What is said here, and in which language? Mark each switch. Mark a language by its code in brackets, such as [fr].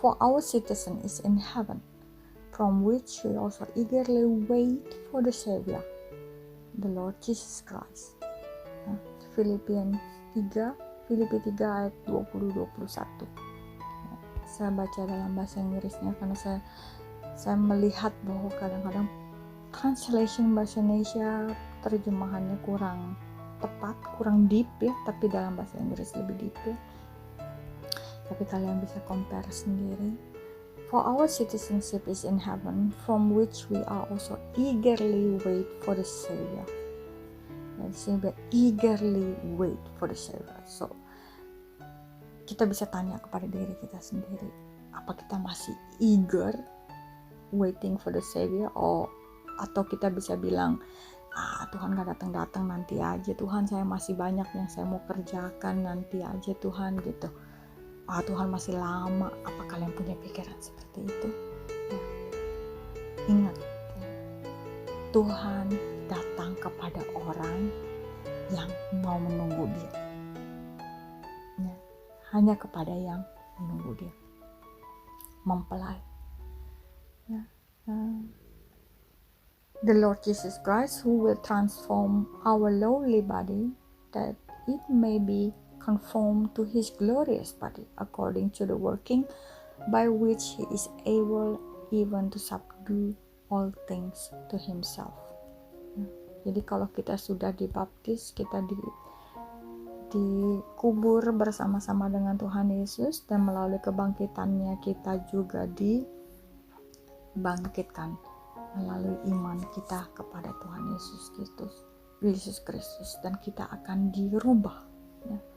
[en] For our citizen is in heaven, from which we also eagerly wait for the Savior, the Lord Jesus Christ. [id] Filipi 3 ayat 20-21. Saya baca dalam bahasa Inggrisnya karena saya melihat bahwa kadang-kadang translation bahasa Indonesia terjemahannya kurang tepat, kurang deep ya, tapi dalam bahasa Inggris lebih deep ya. Tapi kalian bisa compare sendiri. [en] For our citizenship is in heaven, from which we are also eagerly wait for the Savior. [id] Dan sini [en] eagerly wait for the Savior. [id] So kita bisa tanya kepada diri kita sendiri, apa kita masih [en] eager waiting for the Savior, [id] atau kita bisa bilang, Tuhan gak datang-datang, nanti aja Tuhan, saya masih banyak yang saya mau kerjakan, nanti aja Tuhan gitu. Tuhan masih lama. Apa kalian punya pikiran seperti itu? Ya. Ingat, Tuhan datang kepada orang yang mau menunggu Dia. Ya. Hanya kepada yang menunggu Dia, mempelai. Ya. [en] The Lord Jesus Christ, who will transform our lowly body that it may be conformed to His glorious body, according to the working by which He is able even to subdue all things to Himself. [id] Jadi kalau kita sudah dibaptis, kita dikubur bersama-sama dengan Tuhan Yesus, dan melalui kebangkitannya kita juga dibangkitkan melalui iman kita kepada Tuhan Yesus Kristus, dan kita akan dirubah, ya.